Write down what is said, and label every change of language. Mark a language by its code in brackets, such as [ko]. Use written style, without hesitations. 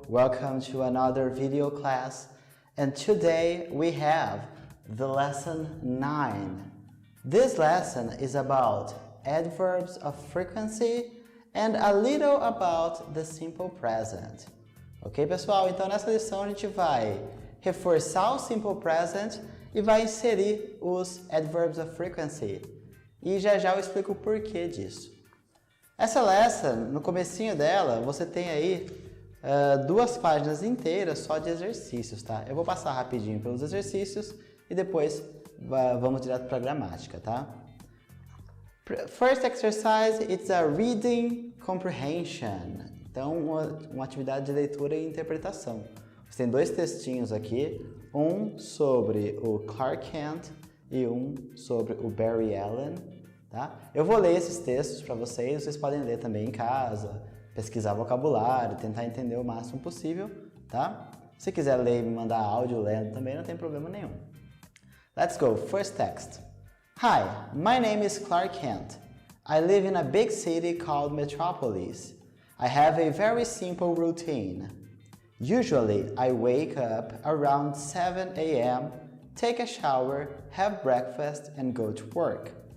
[en] Welcome to another video class. And today we have the lesson 9. This lesson is about adverbs of frequency and a little about the simple present. [pt] Ok, pessoal? Então nessa lição a gente vai reforçar o simple present e vai inserir os [en] adverbs of frequency. [pt] E já eu explico o porquê disso. Essa lesson, no comecinho dela, você tem aí duas páginas inteiras só de exercícios, tá? Eu vou passar rapidinho pelos exercícios e depois vamos direto para a gramática, tá? [en] First exercise, it's a reading comprehension. [pt] Então, uma atividade de leitura e interpretação. Você tem dois textinhos aqui, um sobre o Clark Kent e um sobre o Barry Allen. Tá? Eu vou ler esses textos para vocês podem ler também em casa, pesquisar vocabulário, tentar entender o máximo possível, tá? Se quiser ler e me mandar áudio lendo também, não tem problema nenhum. [en] Let's go, first text. Hi, my name is Clark Kent. I live in a big city called Metropolis. I have a very simple routine. Usually, I wake up around 7 a.m., take a shower, have breakfast, and go to work.